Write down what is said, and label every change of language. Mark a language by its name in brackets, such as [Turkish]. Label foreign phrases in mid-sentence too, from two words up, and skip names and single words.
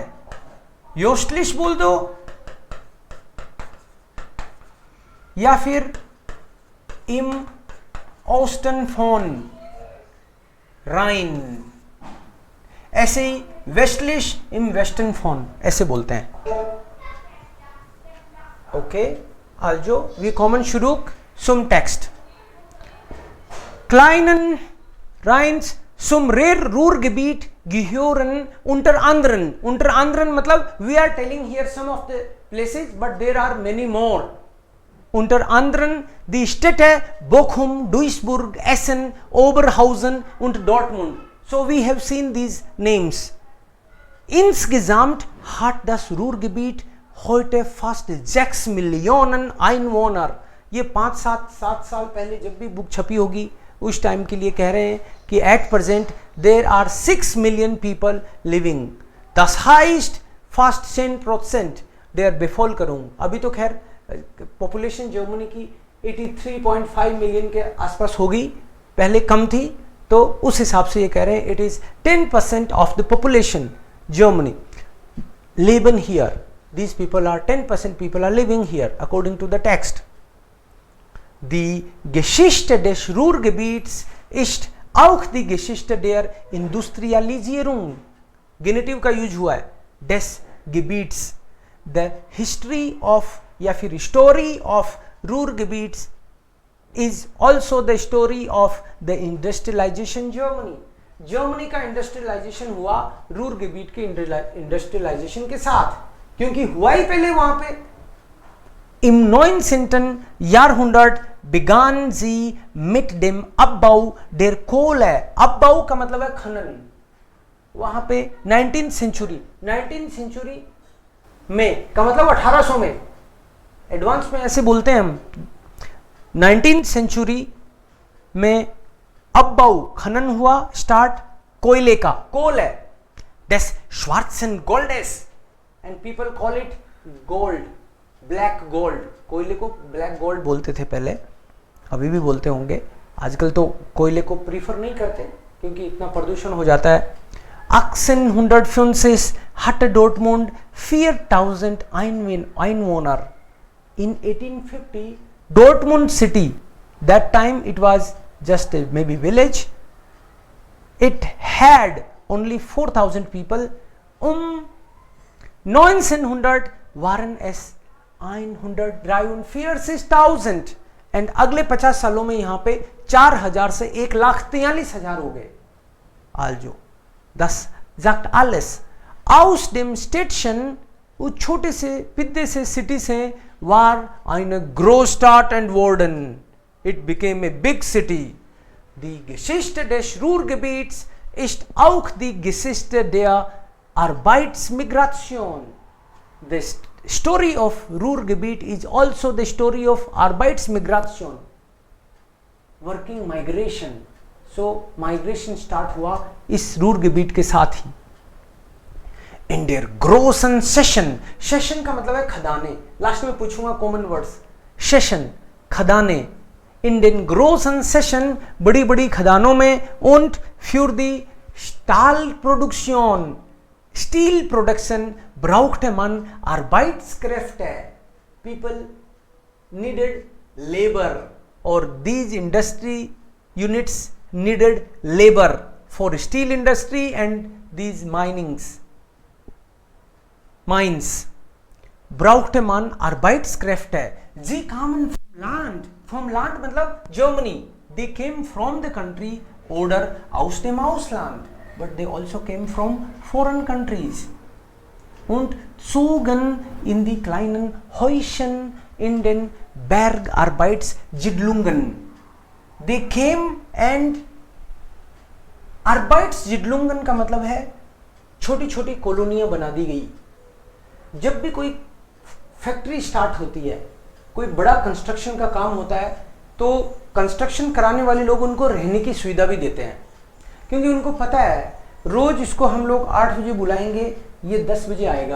[Hindi] योस्टलिस बोल दो या फिर इम ऑस्टन फोन राइन, ऐसे ही वेस्टलिश इम वेस्टर्न फोन ऐसे बोलते हैं। ओके, [German] also wir kommen zurück zum Text. Kleinen Rheins zum Ruhrgebiet gehören unter anderem [English] मतलब we are telling here some of the places but there are many more. [German] Unter anderem die Städte Bochum, Duisburg, Essen, Oberhausen und Dortmund. [English] So we have seen these names. [German] Insgesamt hat das Ruhrgebiet heute fast 6 Millionen Einwohner. [Hindi] ये 5-7 साल पहले जब भी बुक छपी होगी उस टाइम के लिए कह रहे हैं कि [English] at present there are 6 million people living. [German] Das heißt fast 10% der Bevölkerung. [Hindi] अभी तो खैर पॉपुलेशन जर्मनी की 83.5 मिलियन के आसपास होगी, पहले कम थी, तो उस हिसाब से ये कह रहे हैं [English] it is 10% of the population Germany living here. These people are 10% people are living here according to the text. [German] Die Geschichte des Ruhrgebiets ist auch die Geschichte der Industrialisierung. [Hindi] Genitiv का यूज हुआ है, [German] des Gebiets. [English] The history of [Hindi] या फिर [English] story of Ruhrgebiets is also the story of the industrialization Germany. [Hindi] जर्मनी का इंडस्ट्रियलाइजेशन हुआ रूरगेबिट के इंडस्ट्रियलाइजेशन के साथ, क्योंकि हुआ ही पहले वहां पे. [German] Im 19. Jahrhundert begann sie mit dem Abbau der Kohle. [Hindi] अब्बाऊ का मतलब है खनन. वहां पे 19th सेंचुरी में का मतलब 1800 में, एडवांस में ऐसे बोलते हैं हम. 19th सेंचुरी में अब्बाऊ खनन हुआ स्टार्ट, कोयले का, कोल है, [German] des schwarzen Goldes [English] and people call it gold, black gold. [Hindi] कोयले को ब्लैक गोल्ड बोलते थे पहले, अभी भी बोलते होंगे. आजकल तो कोयले को प्रीफर नहीं करते क्योंकि इतना प्रदूषण हो जाता है. [German] 1865 hatte Dortmund 4000 Einwohner. [English] In 1850 Dortmund city, that time it was just a maybe village, it had only 4000 people. [German] 1900 waren es 143.000 [Hindi] and अगले 50 सालों में यहाँ पे 4000 से 1,43,000 हो गए. [German] Also, das sagt alles. Aus dem Städtchen, [Hindi] उस छोटे से पिद्दे से सिटी से, [German] war eine Großstadt entworden. [English] It became a big city. [German] Die Geschichte des Ruhrgebiets ist auch die Geschichte der Arbeitsmigration. [English] The story of Ruhrgebiet is also the story of Arbeitsmigration, working migration. So migration start [Hindi] हुआ इस Ruhrgebiet के साथ ही. [German] In der großen Session, Session [Hindi] का मतलब है खदाने. लास्ट में पूछूंगा कॉमन वर्ड्स. Session खदाने. [German] In den großen Session, [Hindi] बड़ी बड़ी खदानों में, [German] und für die Stahlproduktion, [English] Steel production, [German] brauchte man Arbeitskräfte. [English] People needed labor, or these industry units needed labor for steel industry and these mines. [German] Brauchte man Arbeitskräfte. Sie kamen [English] from land [German] मतलब Germany. [English] They came from the country [German] oder aus dem Ausland, [English] but they also came from foreign countries [German] und zogen in die kleinen Häuschen in den Bergarbeitssiedlungen. [English] They came and [Hindi] Arbeitssiedlungen का मतलब है छोटी छोटी कॉलोनियां बना दी गई. जब भी कोई फैक्ट्री स्टार्ट होती है, कोई बड़ा कंस्ट्रक्शन का काम होता है, तो कंस्ट्रक्शन कराने वाले लोग उनको रहने की सुविधा भी देते हैं, क्योंकि उनको पता है रोज इसको हम लोग 8 बजे बुलाएंगे, ये 10 बजे आएगा.